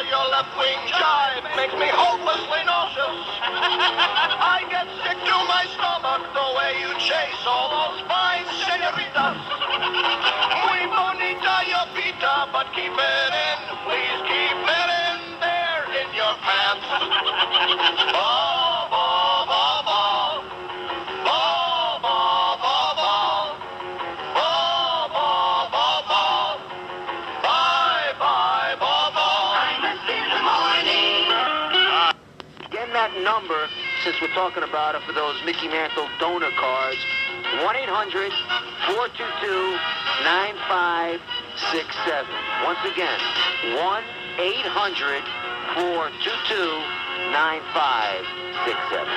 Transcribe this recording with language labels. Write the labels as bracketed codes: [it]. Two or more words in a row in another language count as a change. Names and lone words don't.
[en] Your left-wing jive makes me hopelessly nauseous. I get sick to my stomach the way you chase all those fine senoritas. [es] Muy bonita [en] your pita, but keep it in. Please keep it in there in your pants. Ba, ba, ba, ba. Ba, ba, ba, ba. Ba, ba, ba, ba. Bye, bye, ba, ba. In the morning. Again, that number, since we're talking about it, for those Mickey Mantle donor cards, 1-800-422-9567. Once again, 1-800-422-9567.